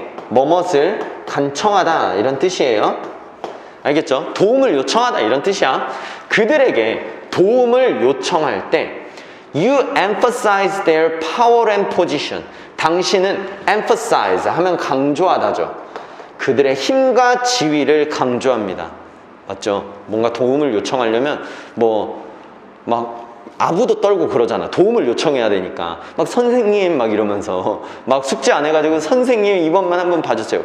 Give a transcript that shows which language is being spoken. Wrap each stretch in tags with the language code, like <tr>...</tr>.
<ko>뭐뭇을 간청하다 이런 뜻이에요. 알겠죠? 도움을 요청하다 이런 뜻이야. 그들에게 도움을 요청할 때</ko> <en>You emphasize their power and position.</en> <ko>당신은 emphasize 하면 강조하다죠. 그들의 힘과 지위를 강조합니다. 맞죠? 뭔가 도움을 요청하려면 막 아부도 떨고 그러잖아. 도움을 요청해야 되니까 막 선생님 막 이러면서 막 숙제 안 해가지고 선생님 이번만 한번 봐주세요.</ko>